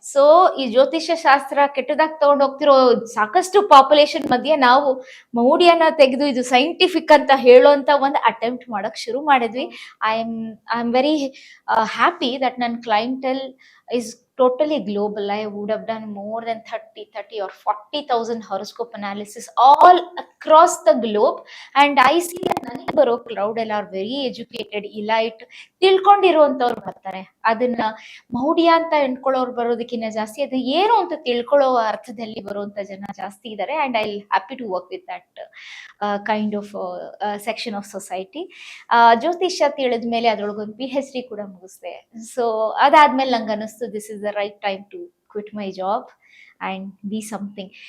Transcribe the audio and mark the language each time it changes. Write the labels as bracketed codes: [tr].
[kn] So ಈ ಜ್ಯೋತಿಷ್ಯ ಶಾಸ್ತ್ರ ಕೆಟ್ಟದಾಗಿ ತಗೊಂಡ್ ಹೋಗ್ತಿರೋ ಸಾಕಷ್ಟು ಪಾಪ್ಯುಲೇಷನ್ ಮಧ್ಯೆ ನಾವು ಮೌಢ್ಯನ ತೆಗೆದು ಇದು ಸೈಂಟಿಫಿಕ್ ಅಂತ ಹೇಳೋಂತ ಒಂದು ಅಟೆಂಪ್ಟ್ ಮಾಡಕ್ ಶುರು ಮಾಡಿದ್ವಿ. [en] I am very happy that ನನ್ನ clientele is totally global. I would have done more than 30 or 40,000 horoscope analysis all across the globe, and I see that [kn] ನನಗೆ ಬರೋ ಕ್ರೌಡ್ ಎಲ್ಲ [en] are very educated, elite, [kn] ತಿಳ್ಕೊಂಡಿರುವಂತವ್ರು ಬರ್ತಾರೆ. ಅದನ್ನ ಮೌಢ್ಯ ಅಂತ ಎಣ್ಕೊಳ್ಳೋರು ಬರೋದಕ್ಕಿಂತ ಜಾಸ್ತಿ ಅದು ಏನು ಅಂತ ತಿಳ್ಕೊಳ್ಳೋ ಅರ್ಥದಲ್ಲಿ ಬರುವಂತ ಜನ ಜಾಸ್ತಿ ಇದ್ದಾರೆ. [en] And I happy to work with that kind of section of society. [kn] ಜ್ಯೋತಿಷ್ಯ ತಿಳಿದ್ಮೇಲೆ ಅದ್ರೊಳಗೊಂದು PhD ಕೂಡ ಮುಗಿಸ್ದೆ. ಸೊ ಅದಾದ್ಮೇಲೆ ನಂಗೆ ಅನಿಸ್ತು [en] This is the right time to quit my job and be something.